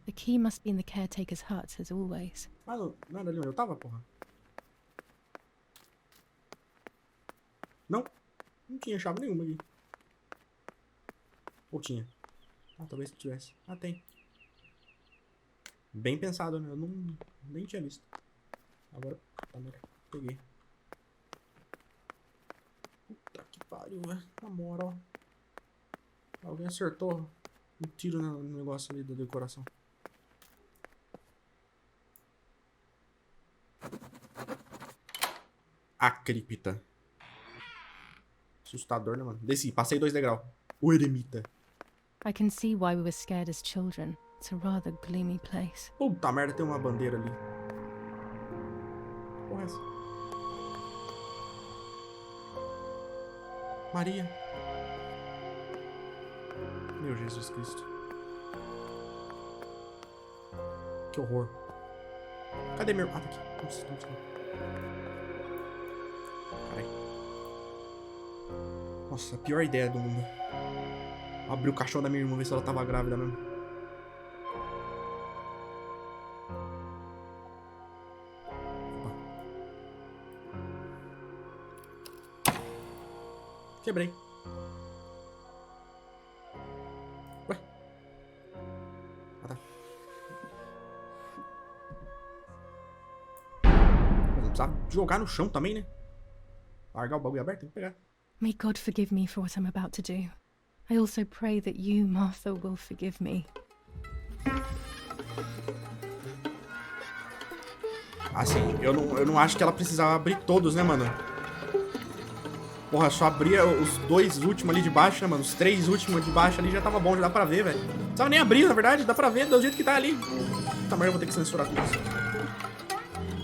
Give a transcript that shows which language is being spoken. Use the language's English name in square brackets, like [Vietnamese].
[English] The key must be in the caretaker's hut, as always. [Portuguese] Mas não era ali onde eu tava, porra? Não? Não tinha chave nenhuma aqui. Ou tinha? Ah, talvez tivesse. Ah, tem. Bem pensado, né? Eu nem tinha visto. Agora, tá, peguei. Puta que pariu, velho. Na moral. Alguém acertou um tiro no negócio ali da decoração. A cripta. Assustador, né, mano? Desci, passei 2 degraus. O eremita. [English] I can see why we were scared as children. It's a rather gloomy place. [Portuguese] Puta merda, tem uma bandeira ali. Porra, é essa? Maria. Meu Jesus Cristo. Que horror. Cadê meu... Ah, tá aqui. Nossa, tá aqui. Carai. Nossa, a pior ideia do mundo. Abri o caixão da minha irmã, ver se ela tava grávida mesmo. Opa. Quebrei. Ué. Ah, tá. Mas não precisava jogar no chão também, né? Largar o bagulho aberto, tem que pegar. [English] May God forgive me for what I'm about to do. I also pray that you, Martha, will forgive me. [Portuguese] Assim, eu não acho que ela precisava abrir todos, né, mano? Porra, só abria os 2 últimos ali de baixo, né, mano? Os 3 últimos de baixo ali já tava bom, já dá pra ver, velho. Não precisava nem abrir, na verdade, dá pra ver do jeito que tá ali. Puta merda, eu vou ter que censurar tudo isso.